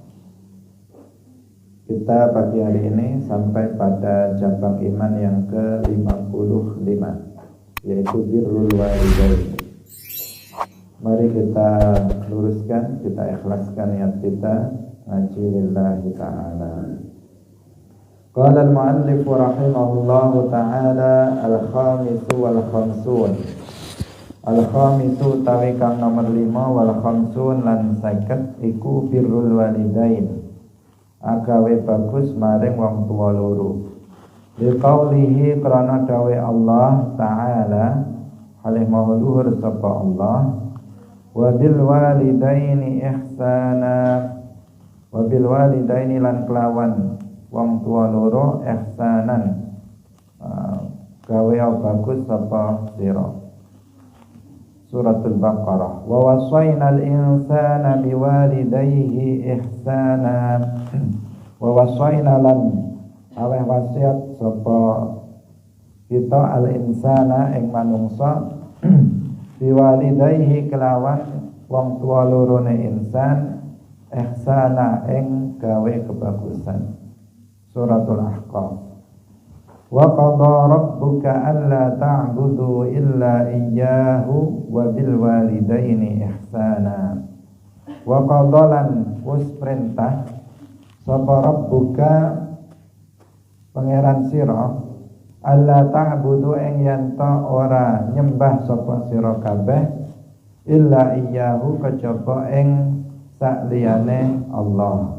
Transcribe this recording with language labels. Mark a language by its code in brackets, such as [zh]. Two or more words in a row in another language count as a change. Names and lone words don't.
[id] Kita pagi hari ini sampai pada cabang iman yang ke-55, yaitu [ar] بر الوالدين. [id] Mari kita luruskan, kita ikhlaskan niat kita ngaji [ar] لله تعالى. قال المؤلف رحمه الله تعالى الخامس والخمسون. [jv] Al-khamisu tawi kang nomor 5 wal-khamsun lan 50 iku [ar] بر الوالدين. [jv] Agawe bagus maring wong tuwa loro. Liqaulihi krana dawe Allah Ta'ala halih maha luhur sapa Allah, [ar] وبالوالدين إحسانا, وبالوالدين [jv] lan kelawan wong tuwa loro ihsanan, gawe bagus sapa sira. Suratul Baqarah. [ar] ووصينا الإنسان بوالديه إحسانا. ووصينا [jv] lan aweh wasiat sapa kita [ar] الإنسان [jv] ing manungsa biwalidayhi kelawan wong tuwa lorone insan ihsana ing gawe kebagusan. Suratul Ahqaf. [ar] وقضى ربك ألا تعبدوا إلا إياه وبالوالدين إحسانا. [jv] Wa qadhalan wis perintah sapa rabbuka pangeran sira [ar] ألا تعبدوا [jv] ing yen ora nyembah sapa sira kabeh [ar] إلا إياه [jv] kejaba ing sakliyane Allah.